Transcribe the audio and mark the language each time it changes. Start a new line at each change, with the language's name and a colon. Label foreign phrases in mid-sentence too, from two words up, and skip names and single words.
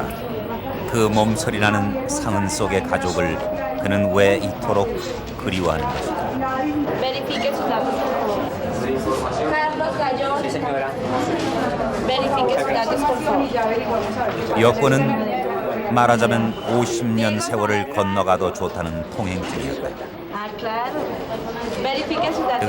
Korean: 그 몸소리 나는 상흔 속의 가족을 그는 왜 이토록 그리워하는 것이다.
Spanish: Verifique sus datos, por favor. Carlos Gallón. Sí, señora. Verifique sus datos, por favor.
Korean: 여권은 말하자면 50년 세월을 건너가도 좋다는 통행증이었다.
Spanish: Ah, claro. Verifique sus datos.